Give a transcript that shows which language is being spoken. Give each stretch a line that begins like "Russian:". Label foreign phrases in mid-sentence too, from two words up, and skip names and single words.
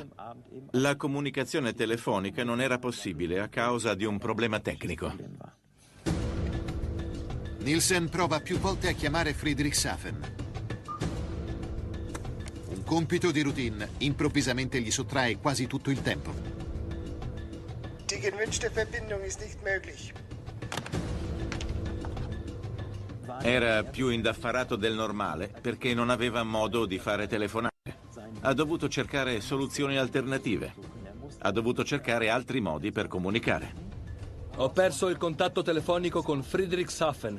Italian: La comunicazione telefonica non era possibile a causa di un problema tecnico. Nielsen prova più volte a chiamare Friedrichshafen. Un compito di routine improvvisamente gli sottrae quasi tutto il tempo.
German: Die gewünschte Verbindung ist nicht möglich.
Italian: Era più indaffarato del normale perché non aveva modo di fare telefonate. Ha dovuto cercare soluzioni alternative. Ha dovuto cercare altri modi per comunicare. Ho perso il contatto telefonico con Friedrichshafen.